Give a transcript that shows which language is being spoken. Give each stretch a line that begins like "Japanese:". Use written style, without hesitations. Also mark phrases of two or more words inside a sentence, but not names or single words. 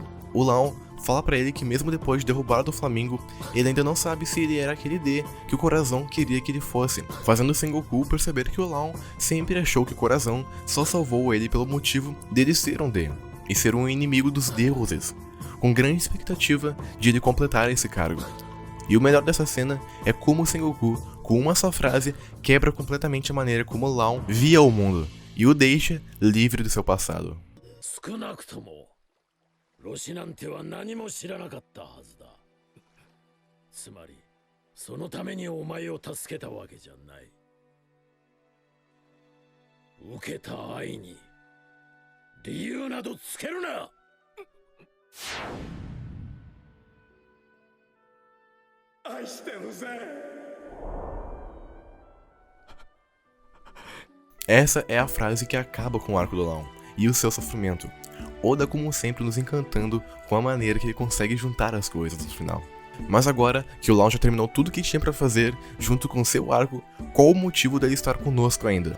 Portuguese: O Law fala pra ele que mesmo depois de derrubar do Flamengo, ele ainda não sabe se ele era aquele D que o Corazon queria que ele fosse, fazendo o Sengoku perceber que o Law sempre achou que o Corazon só salvou ele pelo motivo dele ser um D, e ser um inimigo dos deuses, com grande expectativa de ele completar esse cargo. E o melhor dessa cena é como o Sengoku, com uma só frase, quebra completamente a maneira como o Law via o mundo, e o deixa livre do seu passado.
Japanese: ロシなんては何も知らなかったはずだ。つまりそのためにお前を助けたわけじゃない。受けた愛に理由などつけるな。愛してるぜ。
Portuguese: Essa é a frase que acaba com o arco do Law e o seu sofrimento. Oda, como sempre, nos encantando com a maneira que ele consegue juntar as coisas no final. Mas agora que o Law já terminou tudo o que tinha pra fazer, junto com seu arco, qual o motivo dele estar conosco ainda?